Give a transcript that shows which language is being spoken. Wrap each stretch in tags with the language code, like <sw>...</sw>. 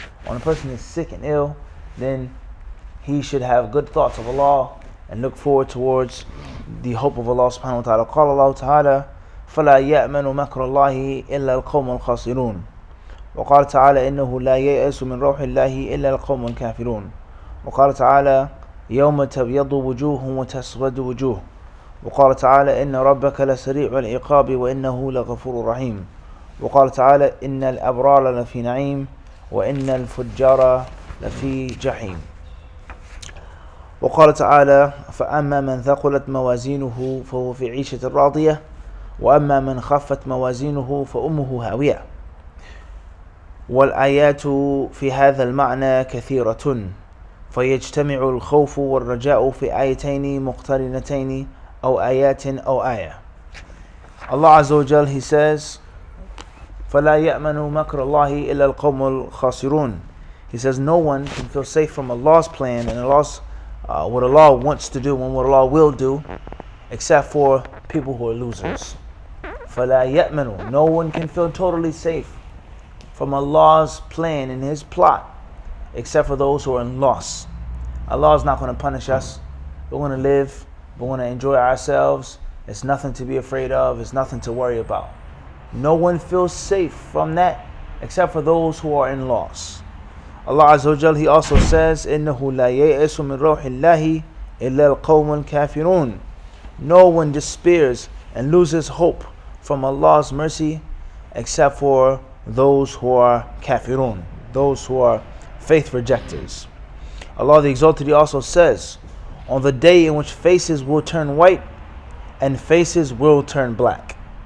<en>When a person is sick and ill, then he should have good thoughts of Allah and look forward towards the hope of Allah subhanahu wa ta'ala.</en> <ar>قال الله تعالى فلا يأمن مكر الله إلا القوم الخاسرون. وقال تعالى إنه لا ييأس من روح الله إلا القوم الكافرون. وقال تعالى يوم تبيض وجوه وتسود وجوه. وقال تعالى إن ربك لسريع العقاب وإنه لغفور رحيم. وقال تعالى إن الأبرار لفي نعيم وإن الفجار لفي جحيم. وقال تعالى فأما من ثقلت موازينه فهو في عيشة راضية وأما من خفت موازينه فأمه هاوية. والآيات في هذا المعنى كثيرة فيجتمع الخوف والرجاء في آيتين مقترنتين أو آيات أو آية. Allah Azza wa Jal,</ar> <en>He says</en> <ar>فلا يأمن مكر الله إلا القوم الخاسرون.</ar> <en>He says no one can feel safe from Allah's plan and Allah's what Allah wants to do and what Allah will do, except for people who are losers.</en> <ar>فَلَا يَأْمَنُ.</ar> <en>No one can feel totally safe from Allah's plan and His plot, except for those who are in loss. Allah is not going to punish us. We're going to live. We're going to enjoy ourselves. It's nothing to be afraid of. It's nothing to worry about. No one feels safe from that, except for those who are in loss.</en> <ar>Allah Azza wa Jal,</ar> <en>He also says,</en> <ar>إِنَّهُ لَا يَيْأَسُ مِنْ رَوْحِ اللَّهِ إِلَّا الْقَوْمُ الْكَافِرُونَ.</ar> <en>No one despairs and loses hope from Allah's mercy except for those who are kafirun, those who are faith rejectors. Allah the Exalted, He also says, on the day in which faces will turn white and faces will turn black.</en>